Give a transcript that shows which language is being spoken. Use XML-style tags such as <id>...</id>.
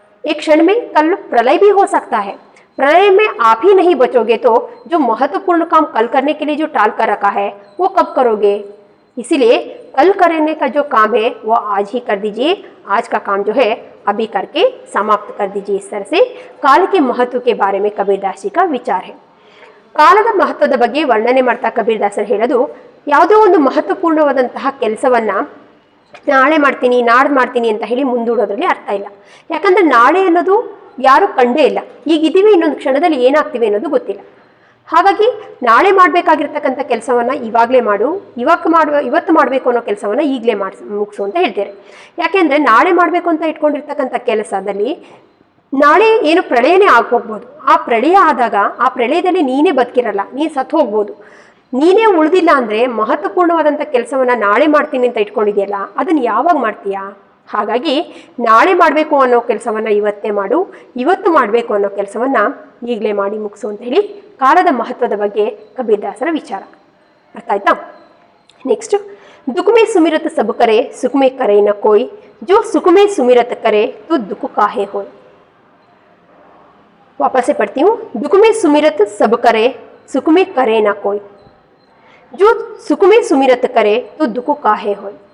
<hi>एक क्षण में कल प्रलय भी हो सकता है. प्रलय में आप ही नहीं बचोगे तो जो महत्वपूर्ण काम कल करने के लिए जो टाल कर रखा है वो कब करोगे. इसीलिए कल करने का जो काम है वो आज ही कर दीजिए. आज का काम जो है अभी करके समाप्त कर दीजिए. इस तरह से काल के महत्व के बारे में कबीरदास जी का विचार है.</hi> <kn>ಕಾಲದ ಮಹತ್ವದ ಬಗ್ಗೆ ವರ್ಣನೆ ಮಾಡ್ತಾ ಕಬೀರದಾಸರು ಹೇಳೋದು, ಯಾವುದೋ ಒಂದು ಮಹತ್ವಪೂರ್ಣವಾದಂತಹ ಕೆಲಸವನ್ನ ನಾಳೆ ಮಾಡ್ತೀನಿ, ನಾಡ್ದು ಮಾಡ್ತೀನಿ ಅಂತ ಹೇಳಿ ಮುಂದೂಡೋದ್ರಲ್ಲಿ ಅರ್ಥ ಇಲ್ಲ. ಯಾಕಂದ್ರೆ ನಾಳೆ ಅನ್ನೋದು ಯಾರು ಕಂಡೇ ಇಲ್ಲ. ಈಗಿದ್ದೀವಿ, ಇನ್ನೊಂದು ಕ್ಷಣದಲ್ಲಿ ಏನಾಗ್ತೀವಿ ಅನ್ನೋದು ಗೊತ್ತಿಲ್ಲ. ಹಾಗಾಗಿ ನಾಳೆ ಮಾಡಬೇಕಾಗಿರ್ತಕ್ಕಂಥ ಕೆಲಸವನ್ನ ಇವಾಗಲೇ ಮಾಡು, ಇವತ್ತು ಮಾಡಬೇಕು ಅನ್ನೋ ಕೆಲಸವನ್ನ ಈಗಲೇ ಮುಗಿಸು ಅಂತ ಹೇಳ್ತಾರೆ. ಯಾಕೆಂದ್ರೆ ನಾಳೆ ಮಾಡಬೇಕು ಅಂತ ಇಟ್ಕೊಂಡಿರ್ತಕ್ಕಂಥ ಕೆಲಸದಲ್ಲಿ ನಾಳೆ ಏನು ಪ್ರಳಯನೇ ಹೋಗ್ಬೋದು. ಆ ಪ್ರಳಯ ಆದಾಗ ಆ ಪ್ರಳಯದಲ್ಲಿ ನೀನೇ ಬದುಕಿರಲ್ಲ, ನೀನು ಸತ್ತು ಹೋಗ್ಬೋದು. ನೀನೇ ಉಳಿದಿಲ್ಲ ಅಂದರೆ ಮಹತ್ವಪೂರ್ಣವಾದಂಥ ಕೆಲಸವನ್ನ ನಾಳೆ ಮಾಡ್ತೀನಿ ಅಂತ ಇಟ್ಕೊಂಡಿದೆಯಲ್ಲ, ಅದನ್ನು ಯಾವಾಗ ಮಾಡ್ತೀಯಾ? ಹಾಗಾಗಿ ನಾಳೆ ಮಾಡಬೇಕು ಅನ್ನೋ ಕೆಲಸವನ್ನ ಇವತ್ತೇ ಮಾಡು, ಇವತ್ತು ಮಾಡಬೇಕು ಅನ್ನೋ ಕೆಲಸವನ್ನ ಈಗಲೇ ಮಾಡಿ ಮುಗಿಸು ಅಂತ ಹೇಳಿ ಕಾಲದ ಮಹತ್ವದ ಬಗ್ಗೆ ಕಬೀರದಾಸರ ವಿಚಾರ. ಅರ್ಥ ಆಯ್ತಾ?</kn> <hi>ನೆಕ್ಸ್ಟ್, दुख में सुमिरत सब करे, सुख में करे न कोई, जो सुख में सुमिरत करे तो दुख काहे होए. वापस से पढ़ती हूँ. दुख में सुमिरत सब करे, सुख में करे न कोई, जो सुख में सुमिरत करे तो दुख काहे होए.</hi>